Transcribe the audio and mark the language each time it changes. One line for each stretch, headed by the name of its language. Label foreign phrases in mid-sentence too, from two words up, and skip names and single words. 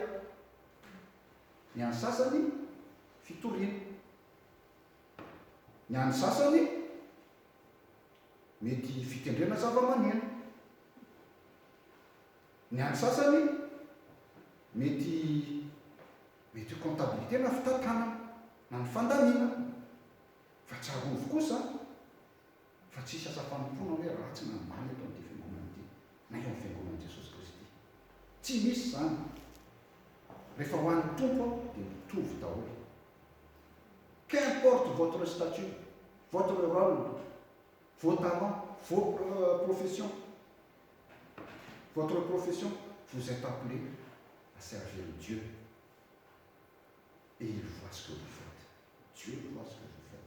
Malagasy: Ny an'ny sasany fitoriana, ny an'ny sasany mety fitendrena zava-maneno, ny an'ny sasany mety comptabilité na fitantanana na ny fandaminana. Fa tsarovy kosa fa tsisy asa fanompoana hoe ratsy na ambany eto amin'ity fiangonana ity na eo amin'ny fiangonan'i Jesosy Kristy. Tsy misy zany. Rehefa ho an'ny tompo dia mitovy daholo.
French: Qu'importe votre statut, votre rôle, vos talents, vos professions, votre profession, vous êtes appelés à servir Dieu. Et il voit ce que vous faites. Dieu voit ce que vous faites.